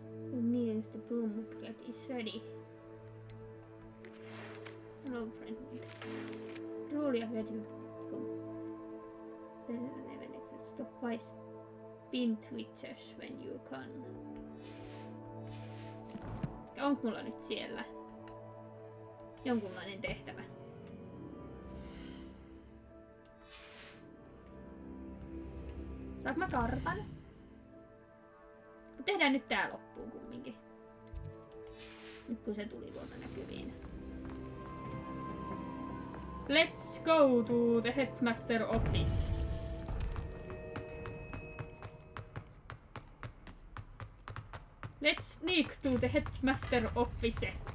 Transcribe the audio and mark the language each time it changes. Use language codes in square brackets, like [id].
[en] The means the broom upgrade is ready. Hello friend. Truly a better better than ever expected. Stop by Spintwitches when you can. [fi] Onko mulla nyt siellä jonkunlainen tehtävä? Saanko mä kartan? Tehdään nyt tää loppuun kumminkin. Nyt kun se tuli tuolta näkyviin. [en] Let's go to the Headmaster office. Let's sneak to the Headmaster office.